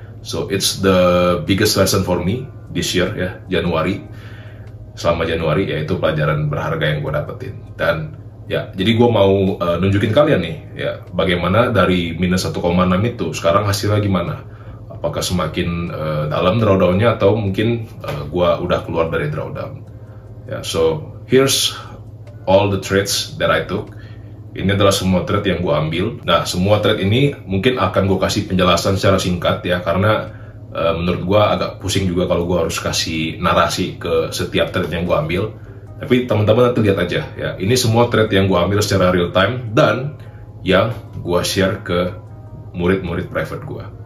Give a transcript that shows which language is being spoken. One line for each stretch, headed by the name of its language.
English: So it's the biggest lesson for me this year ya,
Indonesian: selama Januari, yaitu pelajaran berharga yang gue dapetin. Dan ya, jadi gue mau nunjukin kalian nih ya, bagaimana dari minus 1,6 itu sekarang hasilnya gimana. Apakah semakin dalam drawdownnya atau mungkin gue udah keluar dari drawdown.
English: Ya, so here's all the trades that I took.
Indonesian: Ini adalah semua trade yang gue ambil. Nah, semua trade ini mungkin akan gue kasih penjelasan secara singkat ya, karena menurut gue agak pusing juga kalau gue harus kasih narasi ke setiap trade yang gue ambil. Tapi teman-teman nanti lihat aja ya, ini semua trade yang gue ambil secara real time dan yang gue share ke murid-murid private gue.